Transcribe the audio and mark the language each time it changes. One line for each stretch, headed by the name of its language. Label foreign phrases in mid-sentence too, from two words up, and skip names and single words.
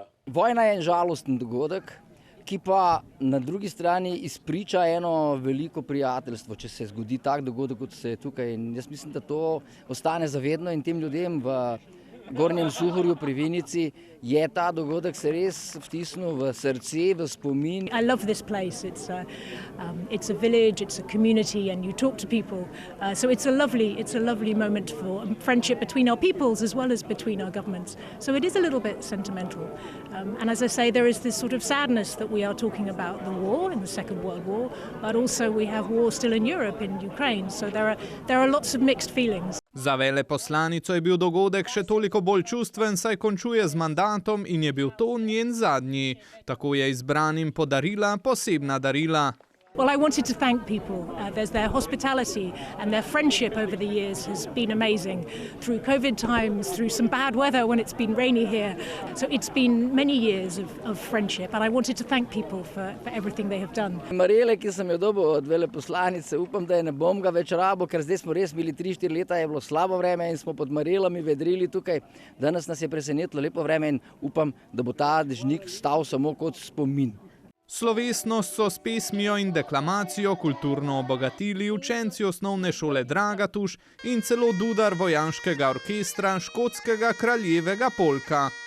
Slovenian: Vojna je žalosten dogodek, ki pa na drugi strani izpriča eno veliko prijateljstvo, če se zgodi tak dogodek, kot se je tukaj. In jaz mislim, da to ostane zavedno in tem ljudem v Gornjem Suhorju pri Vinici je ta dogodek se res vtisnil v srce, v spomin.
English: I love this place. It's a village, it's a community, and you talk to people. So it's a lovely moment for friendship between our peoples as well as between our governments. So it is a little bit sentimental. And as I say, there is this sort of sadness that we are talking about the war in the Second World War, but also we have war still in Europe, in Ukraine. So there are lots of mixed feelings.
Slovenian: Za veleposlanico je bil dogodek še toliko bolj čustven, saj končuje z mandatom in je bil to njen zadnji. Tako je izbranim podarila posebna darila.
English: Well, I wanted to thank people. There's their hospitality and their friendship over the years has been amazing. Through COVID times, through some bad weather when it's been rainy here. So it's been many years of friendship and I wanted to thank people for everything they have done.
Slovenian: Marele, ki sem jo dobil od veleposlanice, upam, da je ne bom ga več rabo, ker zdaj smo res bili 3-4 leta, je bilo slabo vreme in smo pod marelami vedrili tukaj. Danes nas je presenetilo lepo vreme in upam, da bo ta dežnik stal samo kot spomin. Slovesnost so s pesmijo in deklamacijo kulturno obogatili učenci osnovne šole Dragatuš in celo dudar vojaškega orkestra škotskega kraljevega polka.